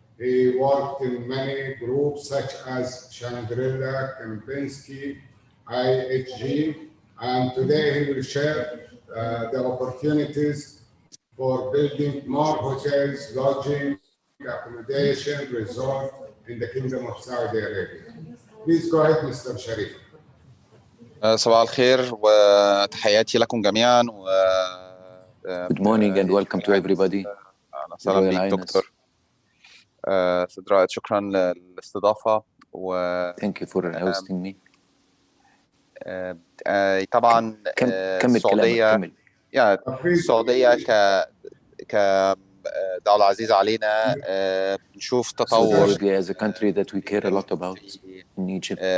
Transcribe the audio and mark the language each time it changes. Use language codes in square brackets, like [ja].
[en] He worked in many groups such as Shangri-La, Kempinski, IHG, and today he will share the opportunities for building more hotels, lodging, accommodation, resort in the Kingdom of Saudi Arabia. Please go ahead, Mr. Sharif. [ar] صباح الخير وتحياتي لكم جميعا [en] Good morning and welcome to everybody. [ar] أهلا وسهلا بك دكتور. سيد رائد شكرا للاستضافة [en] Thank you for hosting me. [ar] طبعا السعودية السعودية كدولة عزيزة علينا نشوف تطور [en] as a country that we care a lot about in Egypt.